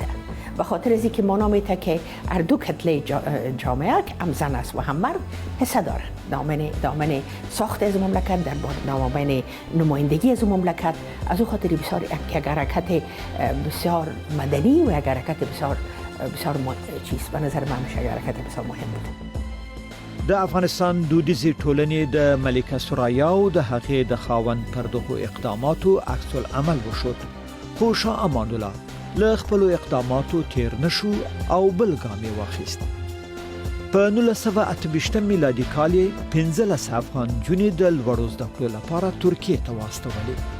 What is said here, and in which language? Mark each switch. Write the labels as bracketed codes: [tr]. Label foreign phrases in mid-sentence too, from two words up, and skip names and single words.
[fa] به خاطر از اینکه مانا میته که هر دو کتله جامعه هم زن است و هم مرد حصه دارن دامن ساخت از مملکت، در دامن نمایندگی از مملکت. از او خاطر بسیار یک حرکت بسیار مدنی و یک حرکت بسیار چیز به نظر من میشه حرکت بسیار مهم بود. [ps] د افغانستان دودیزې ټولنې د ملکه سوریا او د هغې د خاوند پر دغو اقداماتو عکس العمل وشود، خو شاه امان الله له خپلو اقداماتو تیر نشو او بل ګام یې واخیست. په 1928 میلادي کال یې 15 افغان نجونې د لوړو زده کړو لپاره ترکیې ته واستولې.